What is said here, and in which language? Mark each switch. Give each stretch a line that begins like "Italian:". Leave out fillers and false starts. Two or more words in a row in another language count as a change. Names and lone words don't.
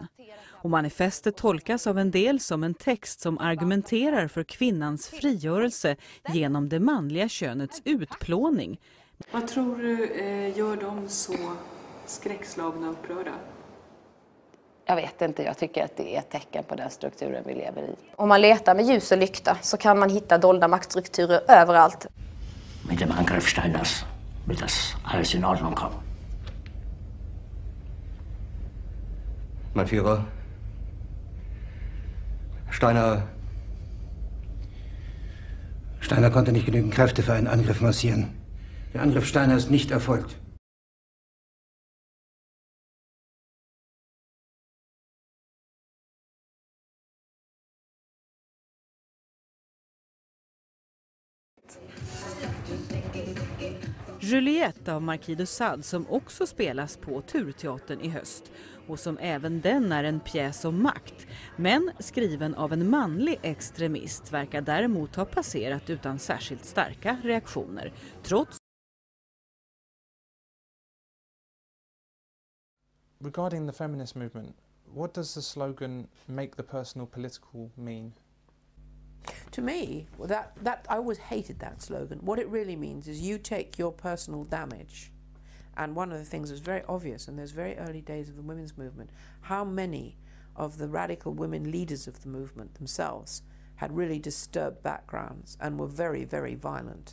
Swedish: Och manifestet tolkas av en del som en text som argumenterar för kvinnans frigörelse genom det manliga könets utplåning. Vad tror du gör dem så skräckslagna och upprörda? Jag vet inte, jag tycker att det är ett tecken på den strukturen vi lever i. Om man letar med ljus och lykta så kan man hitta dolda maktstrukturer överallt.
German: Mit dem Angriff Steiners wird das alles in Ordnung kommen. Mein Führer, Steiner konnte nicht genügend Kräfte für einen Angriff massieren. Der Angriff Steiner ist nicht erfolgt.
Swedish: Juliette av Marquis de Sade som också spelas på Turteatern i höst och som även den är en pjäs om makt, men skriven av en manlig extremist verkar däremot ha passerat utan särskilt starka reaktioner, trots.
English: Regarding the feminist movement, what does the slogan "make the personal political" mean? To me, that I always hated that slogan. What it really means is you take your personal damage. And one of the things that's very obvious in those very early days of the women's movement, how many of the radical women leaders of the movement themselves had really disturbed backgrounds and were very, very violent.